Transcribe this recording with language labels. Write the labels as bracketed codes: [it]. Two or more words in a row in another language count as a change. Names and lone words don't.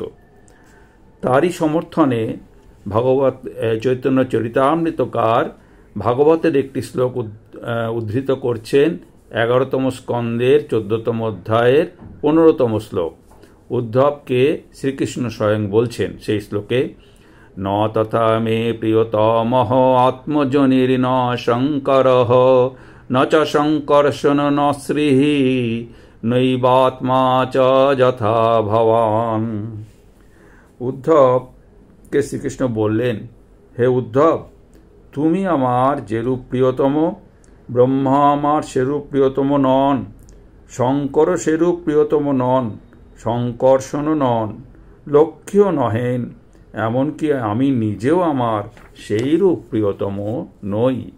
[bn] তারই সমর্থনে ভাগবত চৈতন্য চরিতামৃতকার ভাগবতের একটি শ্লোক উদ্ধৃত করছেন 11তম স্কন্দের 14তম অধ্যায়ের 15তম শ্লোক। উদ্ধবকে শ্রীকৃষ্ণ স্বয়ং বলছেন সেই শ্লোকে, [sa] ন তথা মে প্রিয়তমঃ আত্মজনির ন শঙ্করঃ ন চ শঙ্কর্ষণ ন শ্রীঃ নৈবাত্মা চ যথা ভবান। [bn] উদ্ধবকে শ্রীকৃষ্ণ বললেন, হে উদ্ধব, তুমি আমার যেরূপ প্রিয়তম, ব্রহ্মা আমার সেরূপ প্রিয়তম নন, শঙ্কর সেরূপ প্রিয়তম নন, শঙ্কর্ষণও নন, লক্ষ্মীও নহেন, এমনকি আমি নিজেও আমার সেইরূপ প্রিয়তম নই।